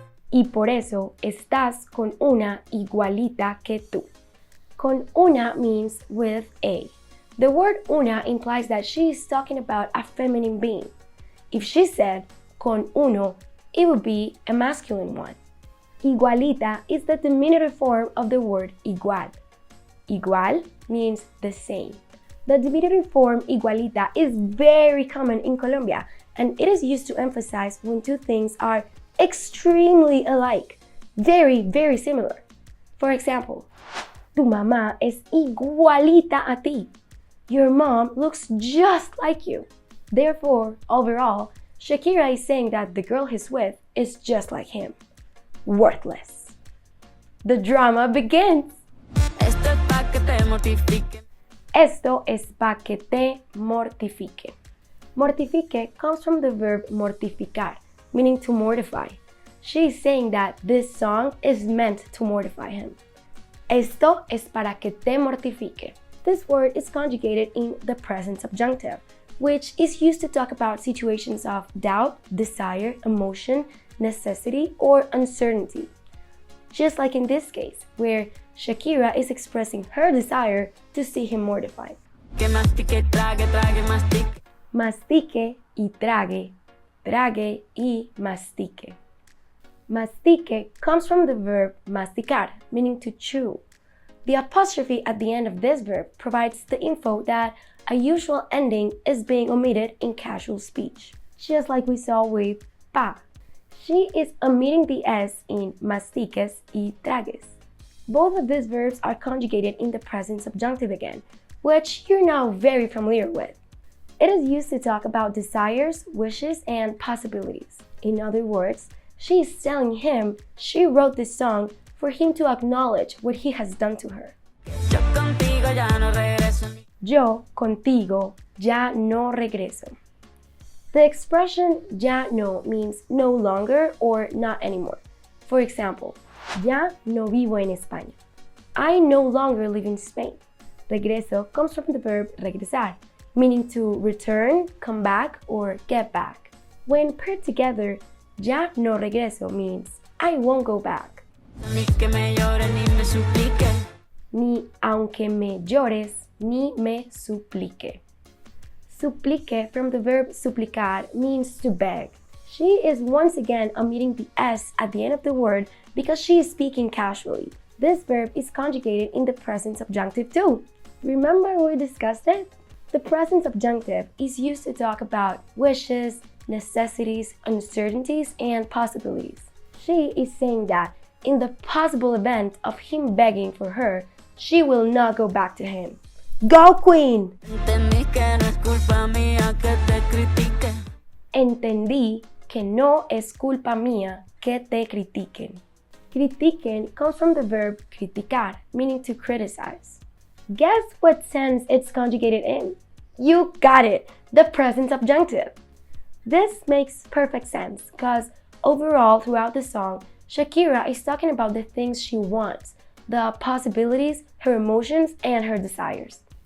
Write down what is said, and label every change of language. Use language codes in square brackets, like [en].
[es] Y por eso estás con una igualita que tú. Con una [en] means with a. The word una implies that she is talking about a feminine being. If she said [es] con uno, [en] it would be a masculine one. Igualita is the diminutive form of the word igual. Igual means the same. The diminutive form igualita is very common in Colombia, and it is used to emphasize when two things are extremely alike, very, very similar. For example, [es] tu mamá es igualita a ti. [en] Your mom looks just like you. Therefore, overall, Shakira is saying that the girl he's with is just like him. Worthless. The drama begins. [es] Esto es pa' que te mortifique. Esto es pa' que te mortifique. [en] Mortifique comes from the verb mortificar, meaning to mortify. She is saying that this song is meant to mortify him. [es] Esto es para que te mortifique. [en] This word is conjugated in the present subjunctive, which is used to talk about situations of doubt, desire, emotion, necessity, or uncertainty. Just like in this case, where Shakira is expressing her desire to see him mortified. [es] Que mastique, trague, trague, mastique. Mastique y trague, trague y mastique. [en] Mastique comes from the verb masticar, meaning to chew. The apostrophe at the end of this verb provides the info that a usual ending is being omitted in casual speech, just like we saw with pa. She is omitting the S in [es] mastiques y tragues. [en] Both of these verbs are conjugated in the present subjunctive again, which you're now very familiar with. It is used to talk about desires, wishes, and possibilities. In other words, she is telling him she wrote this song for him to acknowledge what he has done to her. [es] Yo contigo ya no regreso. Yo contigo ya no regreso. [en] The expression ya no means no longer or not anymore. For example, [es] ya no vivo en España. [en] I no longer live in Spain. Regreso comes from the verb regresar, meaning to return, come back, or get back. When paired together, [es] ya no regreso [en] means I won't go back. [es] Ni que me llore ni me suplique. Ni aunque me llores, ni me suplique. [en] Suplique from the verb suplicar means to beg. She is once again omitting the S at the end of the word because she is speaking casually. This verb is conjugated in the present subjunctive too. Remember we discussed it? The present subjunctive is used to talk about wishes, necessities, uncertainties, and possibilities. She is saying that in the possible event of him begging for her, she will not go back to him. Go Queen! [es] Entendí que no es culpa mía que te critique. Entendí que no es culpa mía que te critiquen. [en] Critiquen comes from the verb criticar, meaning to criticize. Guess what tense it's conjugated in? You got it! The present subjunctive. This makes perfect sense because overall throughout the song, Shakira is talking about the things she wants, the possibilities, her emotions, and her desires.